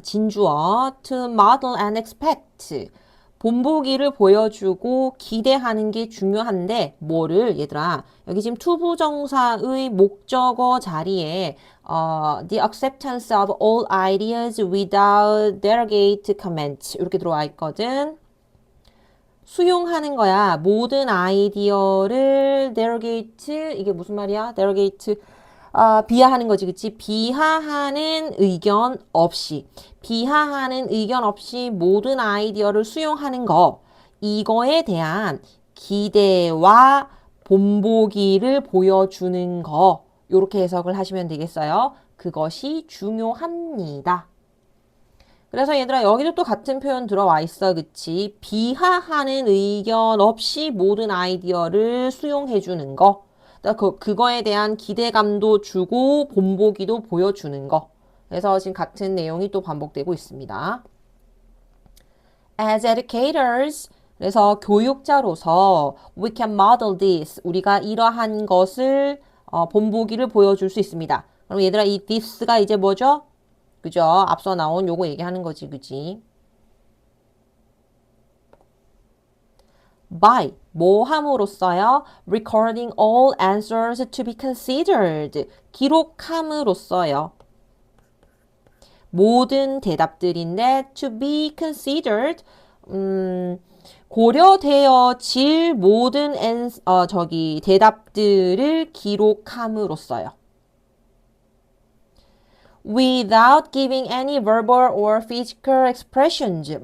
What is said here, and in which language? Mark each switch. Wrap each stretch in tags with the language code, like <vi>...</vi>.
<en>진주어 to model and expect.</en> <ko>본보기를 보여주고 기대하는 게 중요한데 뭐를 얘들아 여기 지금 투부정사의 목적어 자리에</ko> <en>the acceptance of all ideas without derogate comment</en> <ko>이렇게 들어와 있거든. 수용하는 거야. 모든 아이디어를 derogate 이게 무슨 말이야? derogate 비하하는 거지, 그치? 비하하는 의견 없이, 비하하는 의견 없이 모든 아이디어를 수용하는 거, 이거에 대한 기대와 본보기를 보여주는 거, 요렇게 해석을 하시면 되겠어요. 그것이 중요합니다. 그래서 얘들아 여기도 또 같은 표현 들어와 있어. 그치? 비하하는 의견 없이 모든 아이디어를 수용해 주는 거. 그거에 대한 기대감도 주고 본보기도 보여주는 거. 그래서 지금 같은 내용이 또 반복되고 있습니다.</ko> <en>As educators,</en> <ko>그래서 교육자로서</ko> <en>we can model this.</en> <ko>우리가 이러한 것을 본보기를 보여줄 수 있습니다. 그럼 얘들아 이 this가 이제 뭐죠? 그죠? 앞서 나온 요거 얘기하는 거지, 그지? by 뭐 함으로써요?</ko> <en>recording all answers to be considered</en> <ko>기록함으로써요. 모든 대답들인데</ko> <en>to be considered</en> <ko>고려되어질 모든 대답들을 기록함으로써요.</ko> <en>without giving any verbal or physical expressions.</en>